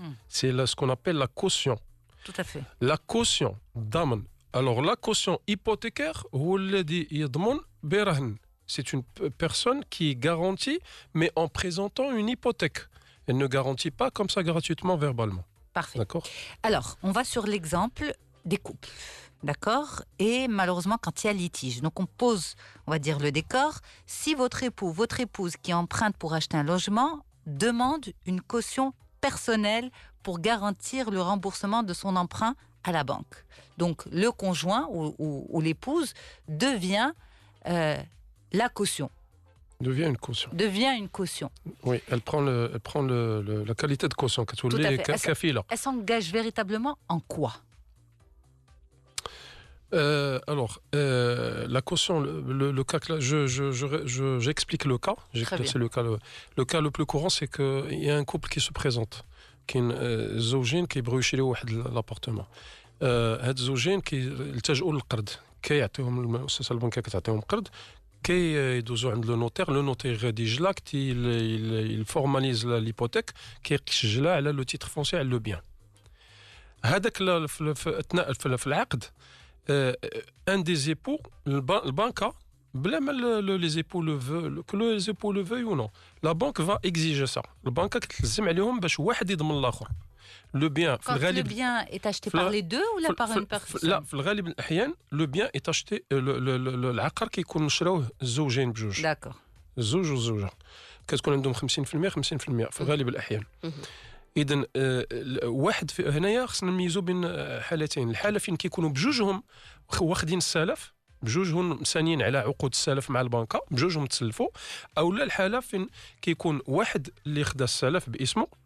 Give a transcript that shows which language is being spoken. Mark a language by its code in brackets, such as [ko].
[fr] C'est ce qu'on appelle la caution. Tout à fait. La caution ضامن. Alors la caution hypothécaire [ar] هو الذي يضمن برهن. [fr] C'est une personne qui garantit mais en présentant une hypothèque. Elle ne garantit pas comme ça gratuitement verbalement. Parfait. D'accord. Alors, on va sur l'exemple des couples. D'accord. Et malheureusement, quand il y a litige, donc on pose, on va dire, le décor. Si votre époux, votre épouse qui emprunte pour acheter un logement demande une caution personnelle pour garantir le remboursement de son emprunt à la banque. Donc, le conjoint ou l'épouse devient la caution. Devient une caution. Oui, elle prend la qualité de caution. Tout à fait. Elle s'engage véritablement en quoi? Alors, la caution, le cas que là, j'explique le cas. C'est le cas le plus courant, c'est qu'il y a un couple qui se présente, qui est [ar] زوجين كيبغيو يشريو واحد [fr] l'appartement. [ar] هاد الزوجين كيلتجؤوا للقرض، كيعطيهم المؤسسة البنكية كتعطيهم قرض. كيدوزو عند لو نوتير غادي يجلاك [fr] il formalise l'hypothèque [ar] كيسجلها على لو تيتر فونسي على لو بيان. هذاك اثناء في العقد [fr] un des époux [ar] البنكة بلا ما [fr] les époux le veuillent ou non la banque va exiger ça. [ar] البنكة كتلزم عليهم باش واحد يضمن الآخر. [fr] Le bien, quand le bien est acheté par les deux ou par une personne? [ar] لا في الغالب الأحيان [fr] le bien est acheté [ar] العقار كيكون شراوه الزوجين بجوج. [fr] D'accord. [ar] الزوج والزوجة كتكون عندهم 50% في الغالب الأحيان. إذن واحد هنايا خصنا نميزوا بين حالتين. الحالة فين كيكونوا بجوجهم واخدين السلف بجوجهم مسانين على عقود السلف مع البنكة بجوجهم تسلفوا أو لا الحالة فين كيكون واحد اللي خدا السلف باسمه.